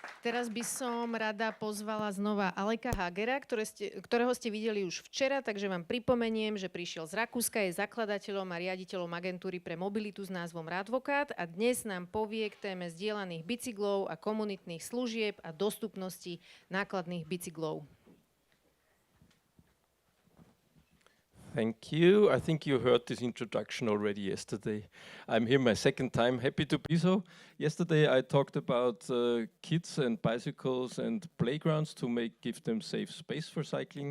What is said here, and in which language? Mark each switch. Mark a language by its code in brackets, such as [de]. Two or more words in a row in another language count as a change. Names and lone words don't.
[sk] Teraz by som rada pozvala znova Aleka Hagera, ktorého ste videli už včera, takže vám pripomeniem, že prišiel z Rakúska, je zakladateľom a riaditeľom agentúry pre mobilitu s názvom Radvokát a dnes nám povie k téme zdieľaných bicyklov a komunitných služieb a dostupnosti nákladných bicyklov. [en] Thank you. I think you heard this introduction already yesterday. I'm here my second time, happy to be so. Yesterday I talked about kids and bicycles and playgrounds to give them safe space for cycling.